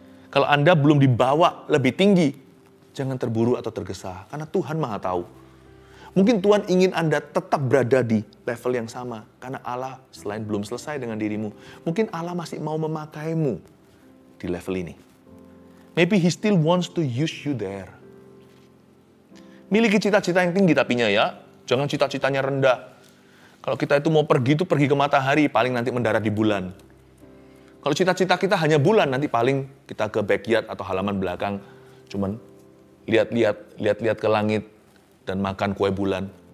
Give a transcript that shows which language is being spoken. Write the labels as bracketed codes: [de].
[id] Kalau Anda belum dibawa lebih tinggi, jangan terburu atau tergesa, karena Tuhan Maha Tahu. Mungkin Tuhan ingin Anda tetap berada di level yang sama, karena Allah selain belum selesai dengan dirimu, mungkin Allah masih mau memakaimu di level ini. [en] Maybe He still wants to use you there. [id] Miliki cita-cita yang tinggi tapinya ya. Jangan cita-citanya rendah. Kalau kita itu mau pergi ke matahari, paling nanti mendarat di bulan. Kalau cita-cita kita hanya bulan, nanti paling kita ke backyard atau halaman belakang. Cuman lihat-lihat ke langit dan makan kue bulan.